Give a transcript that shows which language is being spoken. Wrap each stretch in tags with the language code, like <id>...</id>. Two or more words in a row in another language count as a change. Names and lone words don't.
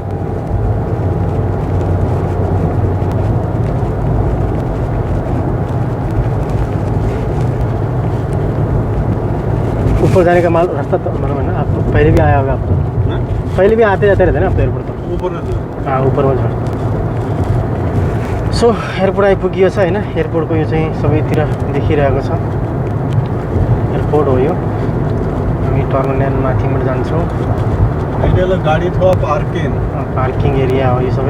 <hi>ऊपर जाने का माल रास्ता तो मालूम है ना आपको? पहले भी आया होगा आपको? पहले भी आते जाते रहते ना आप तो एयरपोर्ट? तो हाँ,</hi> <ne>ऊपरमा छ। सो एयरपोर्ट आइपुगियो छ होइन। एयरपोर्टको यो चाहिँ सबैतिर देखिरहेको छ। एयरपोर्ट हो यो। हामी टर्मिनल माथिबाट जान्छौँ। अहिले गाडी छ</ne> <en>parking area</en> <ne>हो यो सबै।</ne>